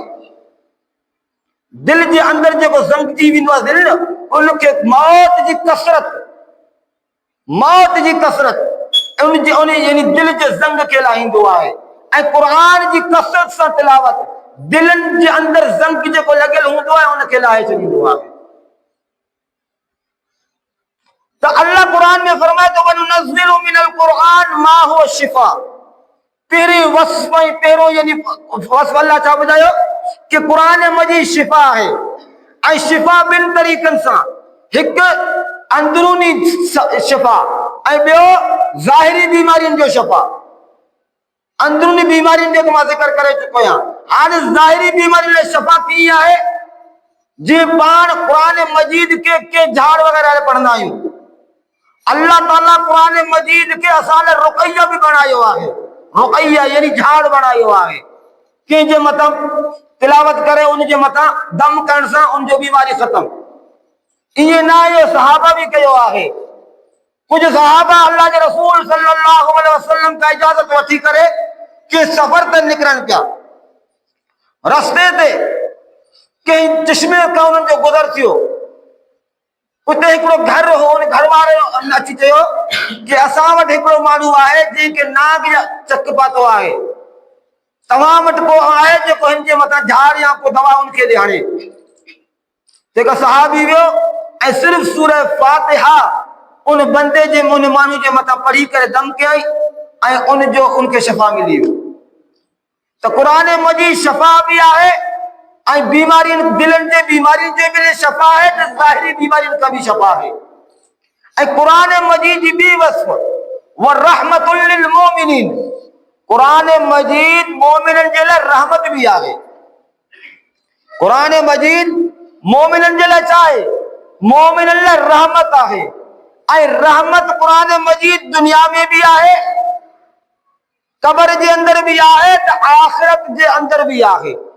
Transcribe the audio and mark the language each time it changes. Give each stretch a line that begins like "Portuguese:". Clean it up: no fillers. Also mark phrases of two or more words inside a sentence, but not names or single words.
Sindhi: दिल जे अंदर जेको ज़ंग जी वेंदो आहे दिल, उनखे मौत जी कसरत उन यानी दिल जे ज़ंग खे लाहींदो आहे। ऐं क़ुरान जी कसरत सां तिलावत दिलनि जे अंदर ज़ंग जेको लॻियल हूंदो आहे उनखे लाहे छॾींदो आहे। तो अल्लाह कुरान में फरमाए तो
Arabic: وننزل من القرآن ما هو شفاء.
Sindhi: पहिरीं वस्फ़ पहिरों यानी वस्फ़ अल्लाह छा ॿुधायो कि कुरान मजीद शिफा आहे। ऐं शिफा ॿिनि तरीक़नि सां, हिकु अंदरूनी शिफा ऐं ॿियो ज़ाहिरी बीमारियुनि जो शिफा। अंदरूनी बीमारियुनि जो मां ज़िक्र करे चुको आहियां। हाणे ज़ाहिरी बीमारियुनि लाइ शिफा कीअं आहे? जी पाण कुरान मजीद के झाड़ वग़ैरह पढ़ंदा आहियूं, अल्लाह ताला कुरान मजीद के असां लाइ रुक़ैया भी बनायो आहे। रुक़ैया यानी झाड़ बनायो आहे। कंहिंजे मथां तिलावत करे उनजे मथां दम करण सां उनजो बीमारी ख़त्म। इएं न आहे, सहाबा भी कयो आहे। कुछ सहाबा अल्लाह के रसूल
Arabic: صلى الله عليه وسلم
Sindhi: का इजाजत वठी करे के सफ़र ते निकिरनि पिया। रस्ते ते कंहिं चश्मे खां उन्हनि जो गुज़र थियो। उते हिकिड़ो घर हो, उन घर वारे अची चयो कि असां वटि हिकिड़ो माण्हू आहे जंहिंखे नाग या चक पातो आहे, तव्हां वटि को आहे जेको हिन जे मथां झाड़ या को दवा उनखे ॾे। हाणे जेका सहाबी वियो ऐं सिर्फ़ सूरह फातिहा उन बंदे जे उन माण्हू जे मथां पढ़ी करे दम कयई ऐं उनखे शफ़ा मिली वियो। त क़ुरान मजीद शफ़ा भी आहे ऐं बीमारियुनि दिलनि जे बीमारियुनि जे बि शफ़ा है, तो ज़ाहिरी बीमारियुनि का भी शफ़ा है। ऐं क़ुरान मजीद जी ॿी वस्फ़
Arabic: ورحمة للمؤمنين,
Sindhi: क़ुरान मजीद मोमिननि जे लाइ रहमत भी आहे। क़ुरान मजीद मोमिननि जे लाइ छा आहे? मोमिननि लाइ रहमत आहे। ऐं रहमत क़ुरान मजीद दुनिया में भी आहे, कब्र जे अंदर भी आहे, तो आखिरत जे अंदर भी आहे।